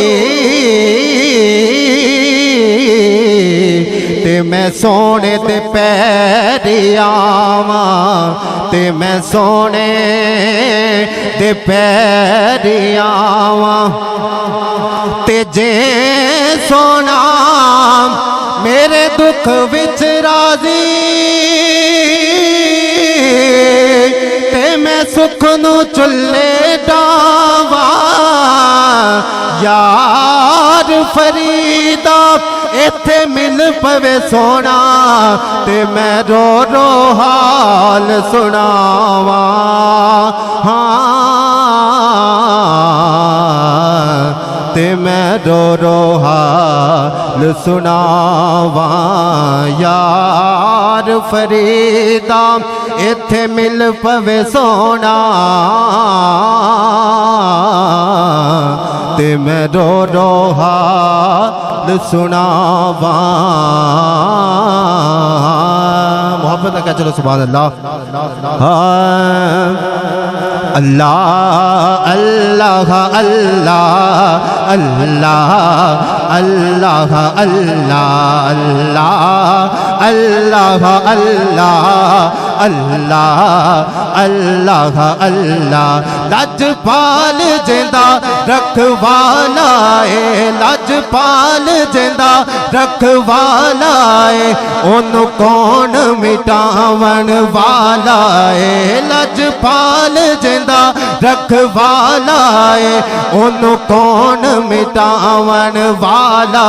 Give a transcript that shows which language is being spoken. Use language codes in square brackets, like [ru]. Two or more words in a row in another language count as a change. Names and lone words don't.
[pa] تے میں سونے تے پیری آواں تے میں سونے تے پیری آواں تے جے سونا میرے دکھ وچ راضی تے میں سکھ نو چلے ڈاواں یار فریدا ایتھے مل پوے سونا تے میں رو رو حال سناواں ہاں تے میں رو رو حال سناواں یار فریدا ایتھے مل پوے سونا تے میں رو رو حال سناواں محبت کا چلو [ar] سبحان اللہ [pa] اللہ اللہ اللہ اللہ اللہ اللہ اللہ اللہ اللہ اللہ اللہ لجپال جیندا رکھوالا اے لجپال جیندا رکھوالا اے اونوں کون مٹاون والا اے لجپال جیندا رکھوالا اے اونوں کون مٹاون والا